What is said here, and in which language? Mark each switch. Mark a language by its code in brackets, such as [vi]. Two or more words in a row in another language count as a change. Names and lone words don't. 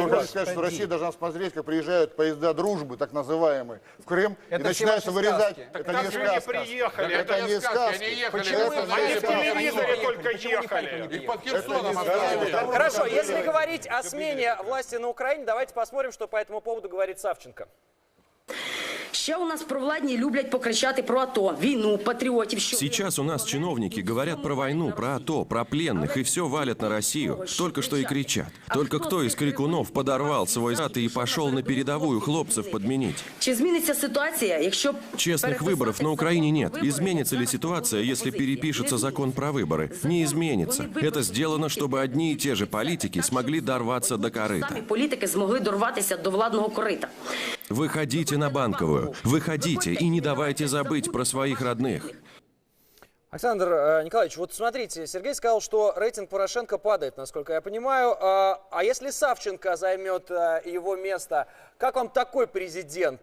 [ru] Вы хотите сказать, что Россия должна смотреть, как приезжают поезда дружбы, так называемые, в Крым, Это и начинают все ваши вырезать. сказки. Это Как не же не сказка. приехали? Это не сказки. Они ехали. Почему это вы Они знаете, в Почему не телевизоре Харьков? только Почему не Харьков ехали. не их под приехали? Херсоном оставили. Хорошо, если говорить о смене власти на Украине, давайте посмотрим, что по этому поводу говорит Савченко. [uk] Ще у нас провладні люблять покричати про АТО, війну, патріотів. [ru] Сейчас у нас чиновники говорят про войну, про АТО, про пленных и все валят на Россию. Только что и кричат. Только кто из крикунов подорвал свой зад и пошел на передовую хлопцев подменить? [uk] Чи зміниться ситуація, якщо [ru] Честных выборов на Украине нет. Изменится ли ситуация, если перепишется закон про выборы? Не изменится. Это сделано, чтобы одни и те же политики смогли дорваться до корыта. [uk] самі політики змогли дорватися до владного корита? [ru] Выходите на Банковую. Выходите и не давайте забыть про своих родных. Александр Николаевич, вот смотрите, Сергей сказал, что рейтинг Порошенко падает, насколько я понимаю. А если Савченко займет его место, как вам такой президент?